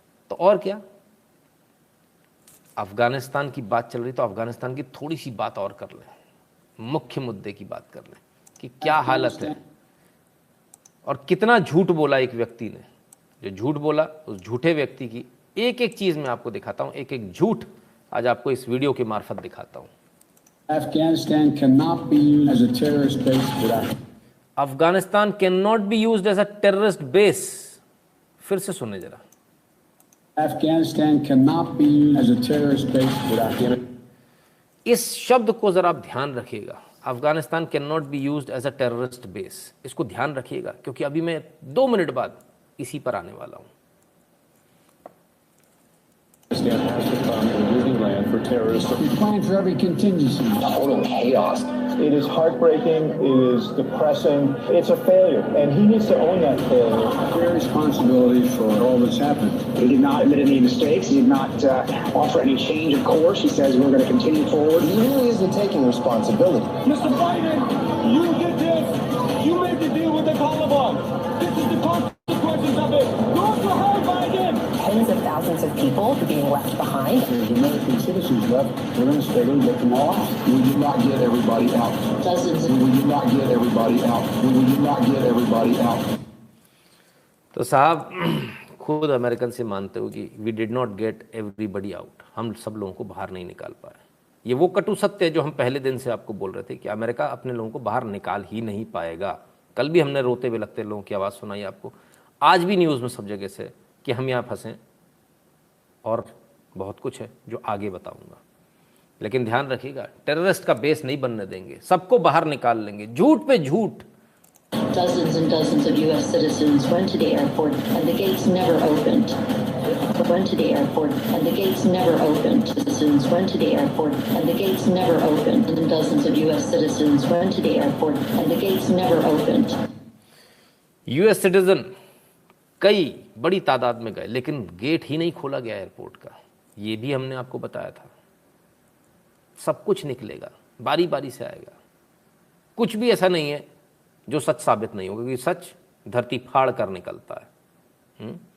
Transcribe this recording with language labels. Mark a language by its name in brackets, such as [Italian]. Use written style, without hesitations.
[Hindi] तो और क्या, अफगानिस्तान की बात चल रही तो अफगानिस्तान की थोड़ी सी बात और कर लें, मुख्य मुद्दे की बात कर लें कि क्या हालत है और कितना झूठ बोला एक व्यक्ति ने। जो झूठ बोला, उस झूठे व्यक्ति की एक एक चीज मैं आपको दिखाता हूं, एक एक झूठ आज आपको इस वीडियो के मार्फत दिखाता हूं। [English] Afghanistan cannot be used as a terrorist base for that. Afghanistan cannot be used as a terrorist base. [Hindi] फिर से सुने जरा। [English] Afghanistan cannot be used as a terrorist base for that. [Hindi] इस शब्द को जरा आप ध्यान रखिएगा, Afghanistan [English] Cannot be used as a terrorist base. [Hindi] इसको ध्यान रखिएगा, क्योंकि अभी मैं 2 मिनट बाद इसी पर आने वाला हूं। [English] Afghanistan has become a breeding land for terrorists. We plan for every contingency. Total chaos. It is heartbreaking. It is depressing. It's a failure, and he needs to own that failure. Clear responsibility for all that's happened. He did not admit any mistakes. He did not offer any change of course. He says we're going to continue forward. He really isn't taking responsibility. Mr. Biden, you did this. You made the deal with the Taliban. This is the consequences of it. Go for hell, Biden. Tens of thousands of people being left behind. There's American citizens left. We're going to stay and get them all out. We did not get everybody out. Dozens We did not get everybody out. We did not get everybody out. [Hindi] तो साहब खुद American से मानते हो कि [English] we did not get everybody out, [Hindi] हम सब लोगों को बाहर नहीं निकाल पाए। ये वो कटु सत्य है जो हम पहले दिन से आपको बोल रहे थे कि अमेरिका अपने लोगों को बाहर निकाल ही नहीं पाएगा। कल भी हमने रोते हुए लगते लोगों की आवाज़ सुनाई आपको, आज भी न्यूज़ में सब जगह से कि हम यहाँ फंसें, और बहुत कुछ है जो आगे बताऊंगा। लेकिन ध्यान रखिएगा, टेररिस्ट का बेस नहीं बनने देंगे, सबको बाहर निकाल लेंगे, झूठ पे झूठ। [English] Dozens and dozens of U.S. citizens went to the airport and the gates never opened. Went to the airport and the gates never opened. Citizens went to the airport and the gates never opened. And dozens of U.S. citizens went to the airport and the gates never opened. [Hindi] US citizen कई बड़ी तादाद में गए, लेकिन gate ही नहीं खोला गया airport का। ये भी हमने आपको बताया था। सब कुछ निकलेगा, बारी बारी से आएगा। कुछ भी ऐसा नहीं है जो सच साबित नहीं होगा, क्योंकि सच धरती फाड़ कर निकलता है।